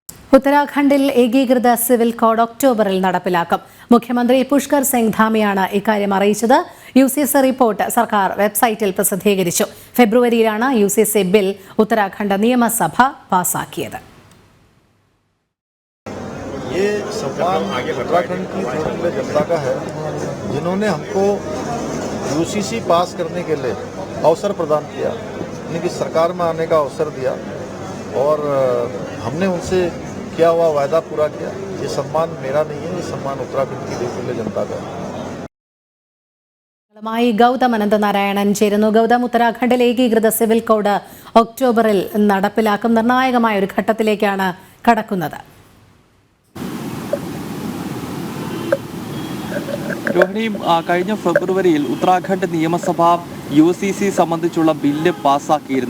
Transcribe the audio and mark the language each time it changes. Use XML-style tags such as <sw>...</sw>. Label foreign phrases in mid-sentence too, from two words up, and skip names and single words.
<ml>ഉത്തരാഖണ്ഡിൽ ഏകീകൃത സിവിൽ കോഡ് ഒക്ടോബറിൽ നടപ്പിലാക്കും. മുഖ്യമന്ത്രി പുഷ്കർ സിംഗ് ധാമിയാണ് ഇക്കാര്യം അറിയിച്ചത്. UCC റിപ്പോർട്ട് സർക്കാർ വെബ്സൈറ്റിൽ പ്രസിദ്ധീകരിച്ചു. ഫെബ്രുവരിയിലാണ് UCC ബിൽ ഉത്തരാഖണ്ഡ് നിയമസഭ പാസാക്കിയത്.</ml> <hi>ये सम्मान उत्तराखंड की छोटी जनता का है, जिन्होंने हमको UCC पास करने के लिए अवसर प्रदान किया, यानी कि सरकार में आने का अवसर दिया और हमने उनसे किया हुआ वायदा पूरा किया. ये सम्मान मेरा नहीं है, ये सम्मान उत्तराखंड की छोटी जनता का है.</hi> <ml>ഗൗതം അനന്തനാരായണൻ ചേരുന്നു. ഗൗതം, ഉത്തരാഖണ്ഡിൽ ഏകീകൃത സിവിൽ കോഡ് ഒക്ടോബറിൽ നടപ്പിലാക്കും. നിർണായകമായ ഒരു ഘട്ടത്തിലേക്കാണ് കടക്കുന്നത്. രോഹിണി, കഴിഞ്ഞ ഫെബ്രുവരിയിൽ ഉത്തരാഖണ്ഡ് നിയമസഭ UCC സംബന്ധിച്ചുള്ള ബില്ല് പാസ്സാക്കിയിരുന്നു.</ml>